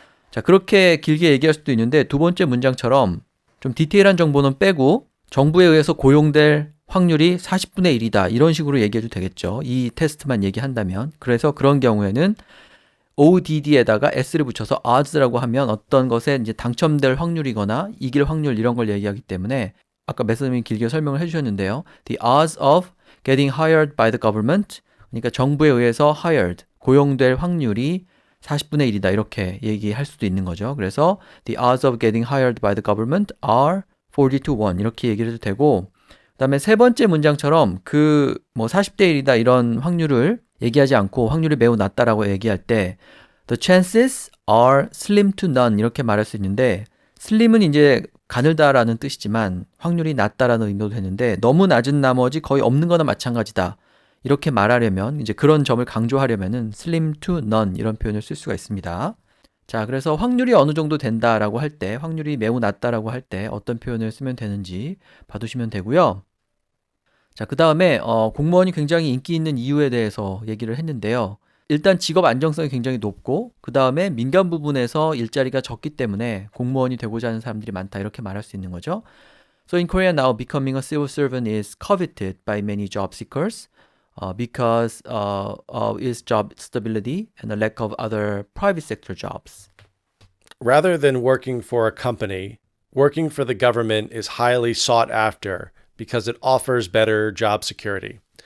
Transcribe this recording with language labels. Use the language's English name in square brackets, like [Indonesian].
[Korean] 자, 그렇게 길게 얘기할 수도 있는데 두 번째 문장처럼 좀 디테일한 정보는 빼고 정부에 의해서 고용될 확률이 40분의 1이다. 이런 식으로 얘기해도 되겠죠. 이 테스트만 얘기한다면. 그래서 그런 경우에는 ODD에다가 S를 붙여서 odds라고 하면 어떤 것에 이제 당첨될 확률이거나 이길 확률 이런 걸 얘기하기 때문에 아까 매스님이 길게 설명을 해주셨는데요. [English] The odds of getting hired by the government [Korean] 그러니까 정부에 의해서 [English] hired, [Korean] 고용될 확률이 40분의 1이다. 이렇게 얘기할 수도 있는 거죠. 그래서 [English] the odds of getting hired by the government are 40 to 1 [Korean] 이렇게 얘기를 해도 되고 그다음에 세 번째 문장처럼 그 뭐 40대 1이다 이런 확률을 얘기하지 않고 확률이 매우 낮다라고 얘기할 때 [English] the chances are slim to none [Korean] 이렇게 말할 수 있는데 slim은 이제 가늘다라는 뜻이지만 확률이 낮다라는 의미도 되는데 너무 낮은 나머지 거의 없는 거나 마찬가지다. 이렇게 말하려면 이제 그런 점을 강조하려면은 [English] slim to none [Korean] 이런 표현을 쓸 수가 있습니다. 자, 그래서 확률이 어느 정도 된다라고 할 때, 확률이 매우 낮다라고 할 때 어떤 표현을 쓰면 되는지 봐두시면 되고요. 자, 그 다음에 공무원이 굉장히 인기 있는 이유에 대해서 얘기를 했는데요. 일단 직업 안정성이 굉장히 높고 그 다음에 민간 부분에서 일자리가 적기 때문에 공무원이 되고자 하는 사람들이 많다 이렇게 말할 수 있는 거죠. [English] So in Korea now, becoming a civil servant is coveted by many job seekers because of its job stability and the lack of other private sector jobs. Rather than working for a company, working for the government is highly sought after because it offers better job security.